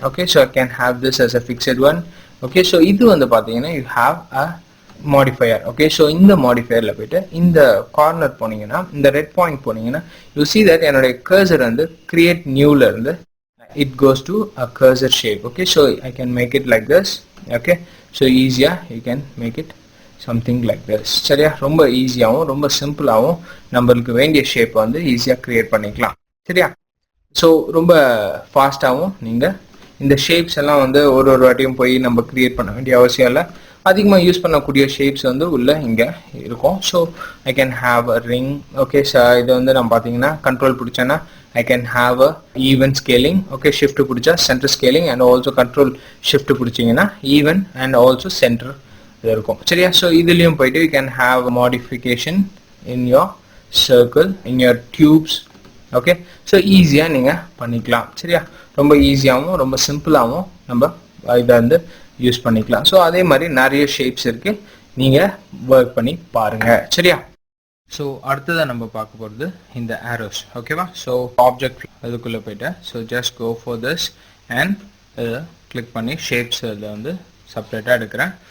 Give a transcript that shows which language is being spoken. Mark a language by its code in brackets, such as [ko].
[en] Okay, so I can have this as a fixed one. Okay, so [ta] இது வந்து பார்த்தீங்கன்னா [en] You have a modifier. [ta] Okay, so இந்த மாடிஃபயர்ல போயிட்டு இந்த கார்னர் போனீங்கன்னா, இந்த ரெட் பாயிண்ட் போனீங்கன்னா, யூ see that என்னுடைய கர்சர் வந்து கிரியேட் நியூல இருந்து [en] it goes to a cursor shape. Okay, so I can make it like this. Okay, so easier you can make it something like this. [ta] சரியா, ரொம்ப ஈஸியாகவும் ரொம்ப சிம்பிளாகவும் நம்மளுக்கு வேண்டிய ஷேப் வந்து ஈஸியா கிரியேட் பண்ணிக்கலாம். சரியா, ஸோ ரொம்ப ஃபாஸ்டாகவும் நீங்கள் இந்த ஷேப்ஸ் எல்லாம் வந்து ஒரு வாட்டியும் போய் நம்ம கிரியேட் பண்ண வேண்டிய அவசியம் இல்லை. அதிகமாக யூஸ் பண்ணக்கூடிய ஷேப்ஸ் வந்து உள்ள இங்கே இருக்கும். So [en] I can have a ring. [ta] Okay, இது வந்து நான் பார்த்தீங்கன்னா control பிடிச்சேன்னா [en] I can have a even scaling. Okay, shift பிடிச்சா center scaling and also control shift பிடிச்சிங்கன்னா even and also center இருக்கும். சரியா, so [ta] இதுலேயும் போயிட்டு [en] you can have a modification in your circle, in your tubes. [ta] Okay, so ஈஸியாக நீங்கள் பண்ணிக்கலாம். சரியா, ரொம்ப ஈஸியாகவும் ரொம்ப சிம்பிளாகவும் நம்ம இதை வந்து யூஸ் பண்ணிக்கலாம். ஸோ அதே மாதிரி நிறைய ஷேப்ஸ் இருக்கு, நீங்கள் ஒர்க் பண்ணி பாருங்க. சரியா, ஸோ அடுத்ததாக நம்ம பார்க்க போகிறது இந்த ஆரோஸ். ஓகேவா, ஸோ ஆப்ஜெக்ட் அதுக்குள்ளே போயிட்டேன். So [en] just go for this [ta] and இதை கிளிக் பண்ணி ஷேப்ஸ் இதில் வந்து செப்பரேட்டாக எடுக்கிறேன்.